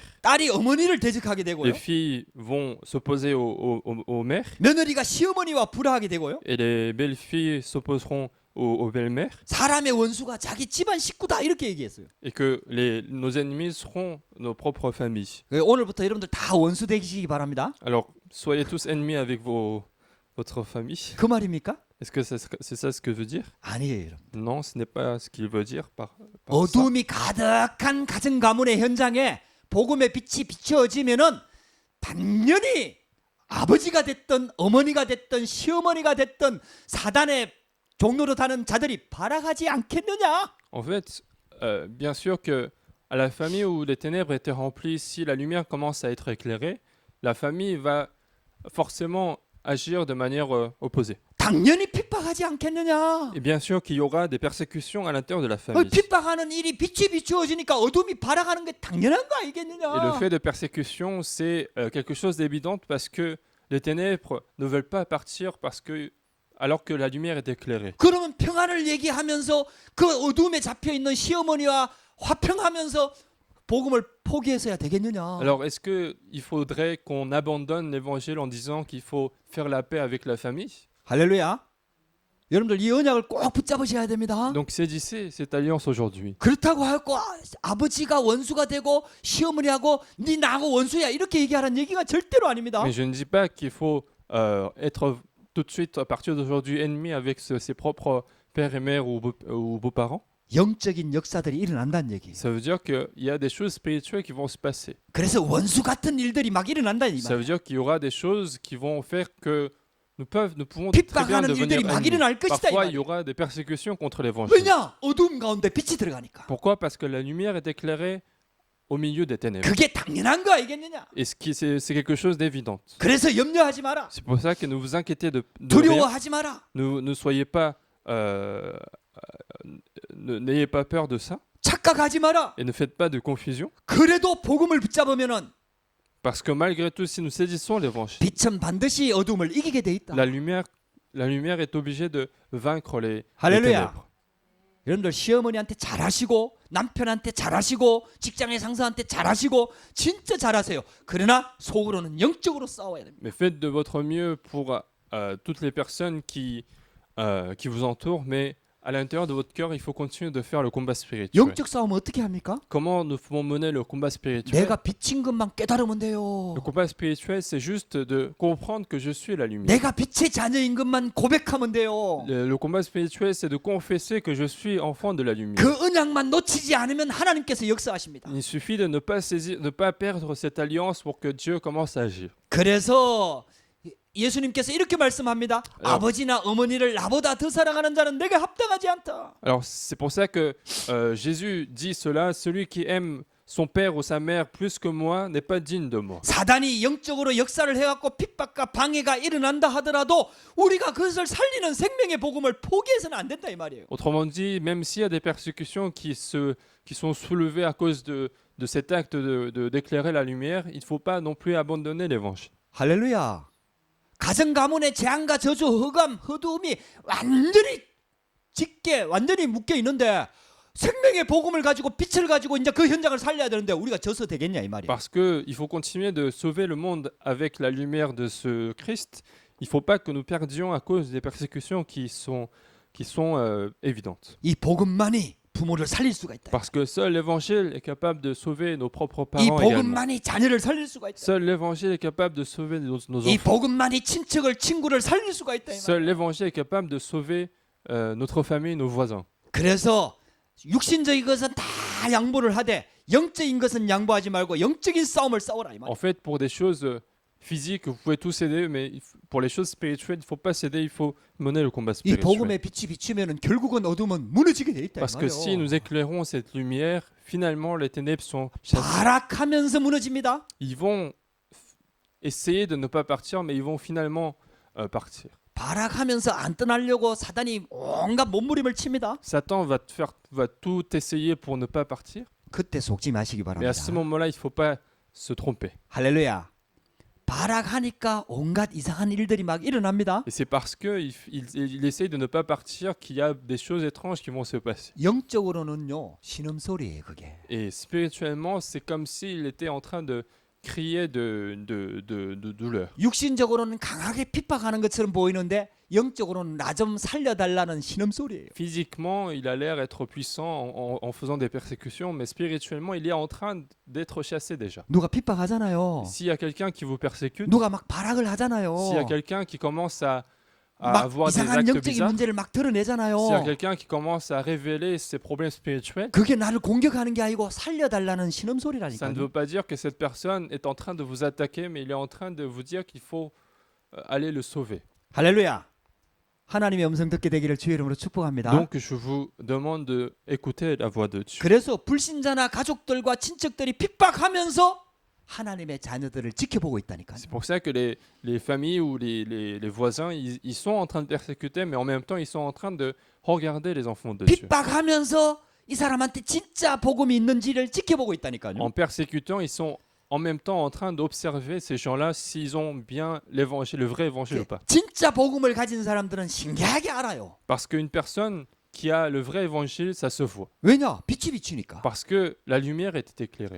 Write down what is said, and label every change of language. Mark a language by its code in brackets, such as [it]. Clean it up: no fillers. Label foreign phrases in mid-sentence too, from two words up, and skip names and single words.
[ko] 딸이 어머니를 대적하게 되고요. [fr] Les filles vont s'opposer aux mères. [ko] 며느리가 시어머니와 불화하게 되고요. [fr] Et les belles filles s'opposeront aux belles-mères. [ko] 사람의 원수가 자기 집안 식구다 이렇게 얘기했어요. [fr] Et que nos ennemis seront nos propres familles. [ko] 오늘부터 여러분들 다 원수 되시기 바랍니다. [fr] Alors, soyez tous ennemis avec votre famille. [ko] 그 말입니까? [fr] Est-ce que c'est ça ce que veut dire? [ko] 아니에요, 여러분. [fr] Non, ce n'est pas ce qu'il veut dire par ça. [ko] 어둠이 가득한 가정 가문의 현장에 복음의 빛이 비춰지면은 당연히 아버지가 됐든 어머니가 됐든 시어머니가 됐든 사단의 종로로 다는 자들이 발악하지 않겠느냐? [fr] En fait, bien sûr que à la famille où les ténèbres étaient remplies, si la lumière commence à être éclairée, la famille va forcément agir de manière opposée. [ko] 당연히 핍박하지 않겠느냐? [fr] Et bien sûr qu'il y aura des persécutions à l'intérieur de la famille. [ko] 핍박하는 일이 빛이 비추어지니까 어둠이 발악하는 게 당연한 거 [fr] Et le [ko] 아니겠느냐? [fr] fait de persécution, c'est quelque chose d'évident parce que les ténèbres ne veulent pas partir alors que la lumière est éclairée. [ko] 그러면 평안을 얘기하면서 그 어둠에 잡혀 있는 시어머니와 화평하면서 복음을 포기해서야 되겠느냐? [fr] Alors est-ce qu'il faudrait qu'on abandonne l'évangile en disant qu'il faut faire la paix avec la famille? [ko] 할렐루야. 여러분들 이 언약을 꼭 붙잡으셔야 됩니다. [fr] Donc saisissez cette alliance aujourd'hui. [ko] 그렇다고 하고 아버지가 원수가 되고 시어머니하고 네 나하고 원수야 이렇게 얘기하라는 얘기가 절대로 아닙니다. [fr] Mais je ne dis pas qu'il faut être tout de suite, à partir d'aujourd'hui, ennemi avec ses propres pères et mères ou beaux-parents. [ko] 영적인 역사들이 일어난다는 얘기. [fr] Ça veut dire qu'il y a des choses spirituelles qui vont se passer. [ko] 그래서 원수 같은 일들이 막 일어난다는 이 [fr] Ça veut [ko] 말이야. [fr] dire qu'il y aura des choses qui vont faire que nous pouvons très bien [ko] 핍박하는 [fr] devenir [ko] 일들이 막 [fr] ennemis. [ko] 일어날 것이다 이 [fr] Parfois, il y [ko] 말이야. [fr] aura des persécutions contre l'évangile. [ko] 왜냐? 어둠 가운데 빛이 들어가니까. [fr] Pourquoi? Parce que la lumière est éclairée au milieu des ténèbres. [ko] 그게 당연한 거 알겠느냐? [fr] Et c'est quelque chose d'évident. [ko] 그래서 염려하지 마라. [fr] C'est pour ça que ne vous inquiétez de rien. [ko] 두려워하지 마라. [fr] Ne soyez pas, n'ayez pas peur de ça [ko] 착각하지 마라. [fr] et ne faites pas de confusion. [ko] 그래도 복음을 붙잡으면은 [fr] Parce que malgré tout, si nous saisissons l'évangile, [ko] 빛은 반드시 어둠을 이기게 돼 있다. [fr] la lumière est obligée de vaincre les [ko] 할렐루야. [fr] ténèbres. [ko] 여러분들 시어머니한테 잘하시고 남편한테 잘하시고 직장의 상사한테 잘하시고 진짜 잘하세요. 그러나 속으로는 영적으로 싸워야 됩니다. [fr] Mais faites de votre mieux pour toutes les personnes qui vous entourent, mais à l'intérieur de votre cœur, il faut continuer de faire le combat spirituel. [ko] 영적 싸움은 어떻게 합니까? [fr] Comment nous pouvons mener le combat spirituel? [ko] 내가 빛인 것만 깨달으면 돼요. [fr] Le combat spirituel, c'est juste de comprendre que je suis la lumière. [ko] 내가 빛의 자녀인 것만 고백하면 돼요. [fr] Le combat spirituel, c'est de confesser que je suis enfant de la lumière. [ko] 그 언약만 놓치지 않으면 하나님께서 역사하십니다. [fr] Il suffit de ne pas perdre cette alliance pour que Dieu commence à agir. [ko] 그래서 예수님께서 이렇게 말씀합니다. 아버지나 어머니를 나보다 더 사랑하는 자는 내게 합당하지 않다. [fr] Alors, c'est pour ça que Jésus dit cela, celui qui aime son père ou sa mère plus que moi n'est pas digne de moi. [ko] 사단이 영적으로 역사를 해갖고 핍박과 방해가 일어난다 하더라도 우리가 그것을 살리는 생명의 복음을 포기해서는 안 된다 이 말이에요. [fr] Autrement dit, même s'il y a des persécutions qui sont soulevées à cause de cet acte d'éclairer la lumière, il ne faut pas non plus abandonner l'évangile. [ko] 할렐루야. 가정 가문의 재앙과 저주, 흑암, 허두음이 완전히 짙게 완전히 묶여 있는데 생명의 복음을 가지고 빛을 가지고 이제 그 현장을 살려야 되는데 우리가 져서 되겠냐 이 말이에요. [fr] Parce qu'il faut continuer de sauver le monde avec la lumière de ce Christ. Il ne faut pas que nous perdions à cause des persécutions qui sont évidentes. [ko] 이 복음만이 부모를 살릴 수가 있다. [fr] Parce que seul l'évangile est capable de sauver nos propres [ko] 이 [fr] parents également. [ko] 복음만이 자녀를 살릴 수가 있다. [fr] Seul l'évangile est capable de sauver nos [ko] 이 [fr] enfants. [ko] 복음만이 친구를 살릴 수가 있다. 이 [fr] Seul [ko] 말이에요. [fr] l'évangile est capable de sauver notre famille, nos voisins. [ko] 그래서 육신적인 것은 다 양보를 하되 영적인 것은 양보하지 말고 영적인 싸움을 싸워라 이 말이에요. [fr] En fait, pour des choses physiques, vous pouvez tous céder, mais pour les choses spirituelles, il ne faut pas céder, il faut mener le combat [ko] 이 [fr] spirituel. [ko] 복음의 빛이 비추면은 결국은 어둠은 무너지게 돼 있다 이 [fr] Parce que si [ko] 말이에요. [fr] nous éclairons cette lumière, finalement, les ténèbres sont chassées. [ko] 발악하면서 무너집니다. [fr] Ils vont essayer de ne pas partir, mais ils vont finalement partir. [ko] 발악하면서 안 떠나려고 사단이 온갖 몸부림을 칩니다. [fr] Satan va tout essayer pour ne pas partir, [ko] 그때 속지 마시기 [fr] mais [ko] 바랍니다. [fr] à ce moment-là, il ne faut pas se tromper. [ko] 할렐루야. 발악하니까 온갖 이상한 일들이 막 일어납니다. [fr] Et c'est parce qu'il essaye de ne pas partir qu'il y a des choses étranges qui vont se passer. [ko] 영적으로는요 신음소리예요 그게. [fr] Et spirituellement, c'est comme s'il était en train de crier de douleur. [ko] 육신적으로는 강하게 핍박하는 것처럼 보이는데 영적으로는 나 좀 살려달라는 신음소리예요. [fr] Physiquement, il a l'air être puissant en faisant des persécutions, mais spirituellement, il est en train d'être chassé déjà. [ko] 누가 핍박하잖아요. [fr] S'il y a quelqu'un qui vous persécute, [ko] 누가 막 발악을 하잖아요. [fr] s'il y a quelqu'un qui commence à à [ko] 막 [fr] avoir des [ko] 이상한 [fr] actes [ko] 영적인 [fr] bizarres, [ko] 문제를 막 [fr] s'il y a [ko] 드러내잖아요. [fr] quelqu'un qui commence à révéler ses problèmes spirituels, [ko] 그게 나를 공격하는 게 아니고 살려달라는 [fr] ça ne [ko] 신음소리라니까요. [fr] veut pas dire que cette personne est en train de vous attaquer, mais il est en train de vous dire qu'il faut aller le sauver. [ko] 할렐루야. 하나님의 음성 듣게 되기를 주의 이름으로 축복합니다. [fr] Donc je vous demande d'écouter la voix de Dieu. [ko] 그래서 불신자나 가족들과 친척들이 핍박하면서 하나님의 자녀들을 지켜보고 있다니까요. [fr] C'est pour ça que les familles ou les voisins, ils sont en train de persécuter, mais en même temps, ils sont en train de regarder les enfants de Dieu. [ko] 핍박하면서 이 사람한테 진짜 복음이 있는지를 지켜보고 있다니까요. [fr] En persécutant, ils sont en même temps en train d'observer ces gens-là s'ils ont bien l'évangile, le vrai évangile ou pas. [ko] 진짜 복음을 가진 사람들은 신기하게 알아요. [fr] Parce qu'une personne qui a le vrai évangile, ça se voit. [ko] 왜냐? 빛이 비치니까. [fr] Parce que la lumière est éclairée.